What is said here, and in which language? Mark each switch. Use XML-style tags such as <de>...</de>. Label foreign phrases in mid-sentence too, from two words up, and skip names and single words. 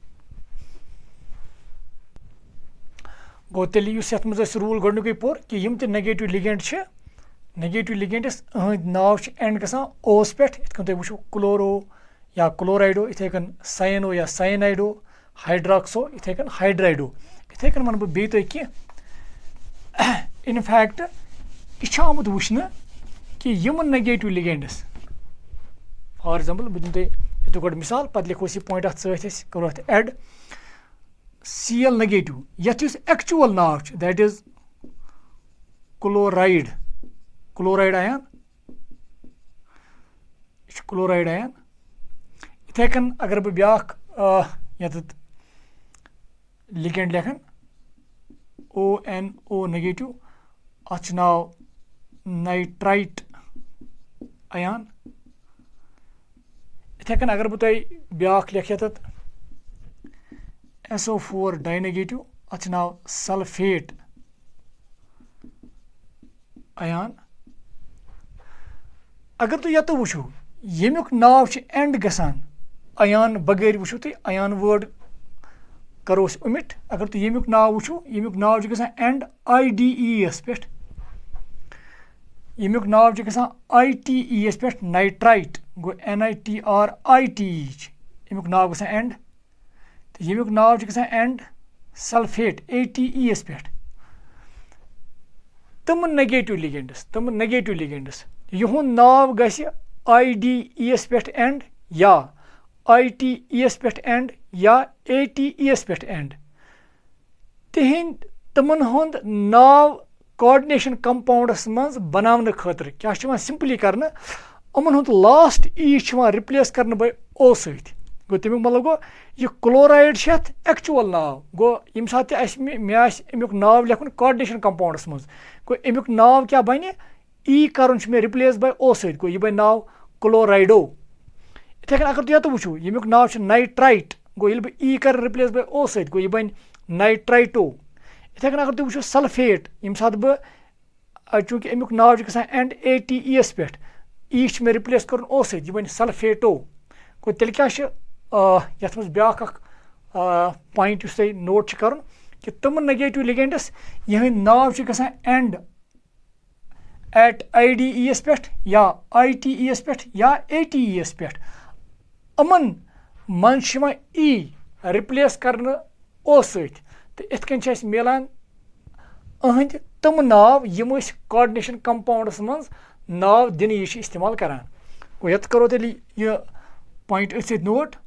<ks>गो तेल ये रूल गोडनुक पोर कि यम ते</ks> <en>negative ligands</en> <ks>नाव एंड गसान ओस पे तुम वो क्लोरो या क्लोराइडो इथे कन साइनो या साइनाइडो हाइड्रोक्सो इथे कन हाइड्राइडो इथे कन वन बे तुम कह इनफैक्ट यह आमुत वुचन कि यम</ks> <en>negative ligands for example</en> <ks>बह दिन तुम गोड मिसाल पे लिखो यह पॉइंट अत करो अत एड</ks> <en>Cl negative</en> <ks>यथ एक्चुअल नाव</ks> <en>that is chloride ion chloride ion</en> <ks>इथे कन अगर बह ब्या लिगेंड लेखन</ks> <en>ONO negative</en> <ks>अथ नाव</ks> <en>nitrite ion</en> <ks>इथे कन अगर बह तुम ब्या लिख</ks> <en>SO4 dinegative</en> <ks>अथ नाव</ks> <en>sulphate ion</en> <ks>अगर तुम ये वो यमुक नाव एंड गसान आयन बगैर वो तुम</ks> <en>ion word</en> <ks>करो उमिट अगर तुम यमुक नाव वो यमुक नाव गसान एंड IDES पे यमुक नाव गसान ITES पे नाइट्राइट गो NITRITE यमुक नाव गसान एंड तो यमुक नाव गसान एंड सल्फेट ATES पे तम</ks> <en>negative ligands</en> <ks>यहुन नाव गस IDES पे एंड या ITES पे एंड या ATES पे एंड तिहिंद तमन हुंद नाव</ks> <en>coordination compounds</en> <ks>मज बनावन खतर क्या सिंपली करना अमन हुंद</ks> <en>last E replace</en> <ks>करने</ks> <en>by O</en> <ks>सत गो तमिक मतलब गो यह क्लोराइड एक्चुअल नाव गो यम सात मे अमुक नाव लेखन</ks> <en>coordination compounds</en> <ks>मज गो अमुक नाव क्या बन E कर</ks> <en>replace by O</en> <ks>सत गो यह बन नाव क्लोराइडो इथे कन अगर तुम वो यमुक नाव नाइट्राइट गो ये बह E कर</ks> <en>replace by O</en> <ks>सत गो यह बन नाइट्राइटो इथे कन अगर तुम वो सल्फेट यम सात बह चूंकि अमुक नाव गसान एंड ATES पे E मे रिप्लेस कर O सत यह बन सल्फेटो गो तेल क्या यथ मज ब्या</ks> <en>point note</en> <ks>कर कि तम</ks> <en>negative ligands</en> <ks>यह नाव गसान एंड एट IDES पे या ITES पे या ATES पे अमन मन</ks> <en>E replace</en> <ks>करने O सत तो इत कन मिलान अहंद तम नाव यम</ks> <en>coordination compounds</en> <ks>मज नाव दिन यह इस्तेमाल करान गो ये करो तेल यह पॉइंट अथ नोट</ks>